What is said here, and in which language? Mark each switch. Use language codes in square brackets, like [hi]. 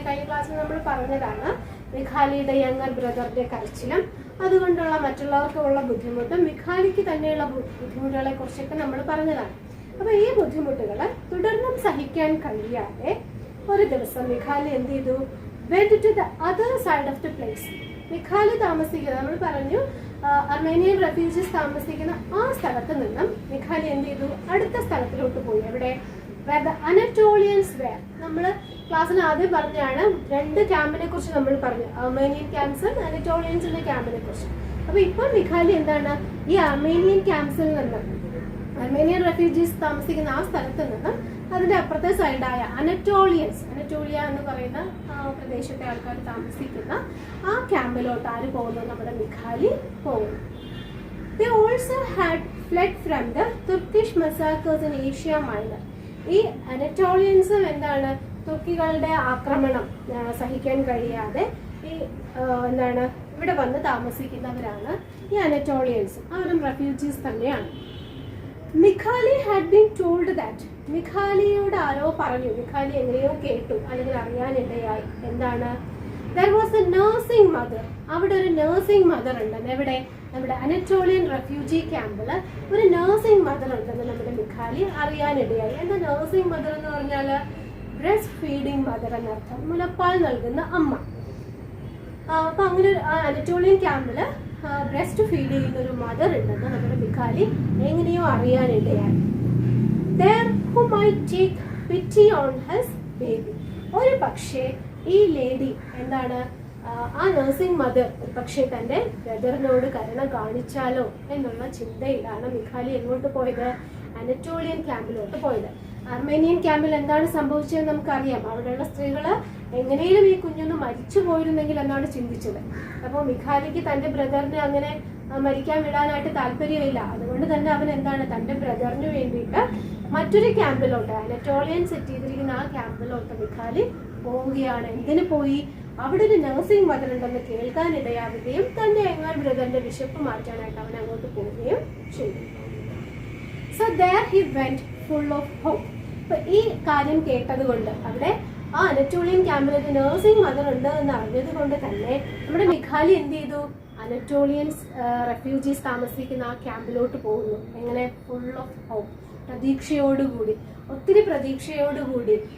[ml] കഴിഞ്ഞ ക്ലാസ്സിൽ നമ്മൾ പറഞ്ഞതാണ് മിഖാലിയുടെ യങ്ങർ ബ്രദറിന്റെ കരച്ചിലും അതുകൊണ്ടുള്ള മറ്റുള്ളവർക്കുള്ള ബുദ്ധിമുട്ടും മിഖാലിക്ക് തന്നെയുള്ള ബുദ്ധിമുട്ടുകളെ കുറിച്ചൊക്കെ നമ്മൾ പറഞ്ഞതാണ്. അപ്പോൾ ഈ ബുദ്ധിമുട്ടുകൾ തുടർന്നും സഹിക്കാൻ കഴിയാതെ ഒരു ദിവസം മിഖാലി എന്ത് ചെയ്തു? [en] went to the other side of the place. [ml] മിഖാലി താമസിക്കുന്നത്, നമ്മൾ പറഞ്ഞു അർമേനിയൻ റെഫ്യൂജീസ് താമസിക്കുന്ന ആ സ്ഥലത്ത് നിന്നും മിഖാലി എന്ത് ചെയ്തു? അടുത്ത സ്ഥലത്തിലോട്ട് പോയി. എവിടെ? [en] where the Anatolians were. [ml] നമ്മൾ ക്ലാസ്സിൽ ആദ്യം പറഞ്ഞാണ് 2 ക്യാമ്പിനെ കുറിച്ച് നമ്മൾ പറഞ്ഞു, അർമേനിയൻ ക്യാമ്പ്സും അനറ്റോളിയൻസിന്റെ ക്യാമ്പിനെ കുറിച്ച്. അപ്പോൾ ഇപ്പോൾ മിഖാലി എന്താണ്? ഈ അർമേനിയൻ ക്യാമ്പ്സിൽ നിന്നും അർമേനിയൻ റെഫ്യൂജീസ് താമസിക്കുന്ന ആ സ്ഥലത്ത് നിന്നും അതിന്റെ അപ്പുറത്തെ സൈഡായ അനറ്റോളിയ എന്ന് പറയുന്ന പ്രദേശത്തെ ആൾക്കാർ താമസിക്കുന്ന ആ ക്യാമ്പിലോട്ട് ആര് പോകുന്നു? നമ്മുടെ മിഖാലി പോകുന്നു. [en] They also had fled from the Turkish massacres in Asia Minor. [ml] ഈ അനറ്റോളിയൻസും എന്താണ്? തുർക്കികളുടെ ആക്രമണം സഹിക്കാൻ കഴിയാതെ ഈ എന്താണ് ഇവിടെ വന്ന് താമസിക്കുന്നവരാണ് ഈ അനറ്റോളിയൻസ്. അവരും റെഫ്യൂജീസ് തന്നെയാണ്. മിഖാലി [en] Had been told that. [ml] മിഖാലിയോട് ആരോ പറഞ്ഞു, മിഖാലി എങ്ങനെയോ കേട്ടു അല്ലെങ്കിൽ അറിയാനിടയായി. എന്താണ്? [en] there was a nursing mother. [ml] അവിടെ ഒരു നഴ്സിംഗ് മദർ ഉണ്ടെന്ന്. എവിടെ? നമ്മുടെ അനറ്റോളിയൻ റെഫ്യൂജി ക്യാമ്പിൽ ഒരു നഴ്സിംഗ് മദർ ഉണ്ടെന്ന് നമ്മുടെ മിഖാലി അറിയാനിടയായി. എന്താ നഴ്സിംഗ് മദർ എന്ന് പറഞ്ഞാൽ? ബ്രസ്റ്റ് ഫീഡിങ് മദർ എന്നർത്ഥം, മുലപ്പാൽ നൽകുന്ന അമ്മ. അപ്പൊ അങ്ങനെ ഒരു അനറ്റോളിയൻ ക്യാമ്പില് ബ്രസ്റ്റ് ഫീഡ് ചെയ്യുന്ന ഒരു മദർ ഉണ്ടെന്ന് നമ്മുടെ മിഖാലി എങ്ങനെയോ അറിയാനിടയായി. [en] there who might take pity on his baby. [ml] ഒരു പക്ഷേ ഈ ലേഡി എന്താണ്? ആ നഴ്സിംഗ് മദർ ഒരു പക്ഷേ തൻ്റെ ബ്രദറിനോട് കരുണ കാണിച്ചാലോ എന്നുള്ള ചിന്തയിലാണ് മിഖാലി എങ്ങോട്ട് പോയത്? അനറ്റോളിയൻ ക്യാമ്പിലോട്ട് പോയത്. അർമേനിയൻ ക്യാമ്പിൽ എന്താണ് സംഭവിച്ചതെന്ന് നമുക്കറിയാം. അവിടെയുള്ള സ്ത്രീകൾ എങ്ങനെയും ഈ കുഞ്ഞൊന്ന് മരിച്ചു പോയിരുന്നെങ്കിൽ എന്നാണ് ചിന്തിച്ചത്. അപ്പോൾ മിഖാലിക്ക് തൻ്റെ ബ്രദറിനെ അങ്ങനെ മരിക്കാൻ വിടാനായിട്ട് താല്പര്യമില്ല. അതുകൊണ്ട് തന്നെ അവൻ എന്താണ്? തൻ്റെ ബ്രദറിന് വേണ്ടിയിട്ട് മറ്റൊരു ക്യാമ്പിലോട്ട്, അനറ്റോളിയൻ സെറ്റ് ചെയ്തിരിക്കുന്ന ആ ക്യാമ്പിലോട്ട് മിഖാലി പോവുകയാണ്. എന്തിനു പോയി? അവിടെ ഒരു നഴ്സിംഗ് മദർ ഉണ്ടെന്ന് കേൾക്കാനിടയാവുകയും തൻ്റെ യങ്ങർ ബ്രദറിന്റെ വിശപ്പ് മാറ്റാനായിട്ട് അവൻ അങ്ങോട്ട് പോവുകയും ചെയ്തു. [en] So there he went full of hope. [ml] അപ്പൊ ഈ കാര്യം കേട്ടത് കൊണ്ട്, അവിടെ ആ അനറ്റോളിയൻ ക്യാമ്പിൽ ഒരു നഴ്സിംഗ് മദർ ഉണ്ട് എന്ന് അറിഞ്ഞത് കൊണ്ട് തന്നെ നമ്മുടെ മിഖാലി എന്ത് ചെയ്തു? അനറ്റോളിയൻസ് റെഫ്യൂജീസ് താമസിക്കുന്ന ആ ക്യാമ്പിലോട്ട് പോകുന്നു. എങ്ങനെ? [en] full of hope, [ml] പ്രതീക്ഷയോടുകൂടി, ഒത്തിരി പ്രതീക്ഷയോടുകൂടി.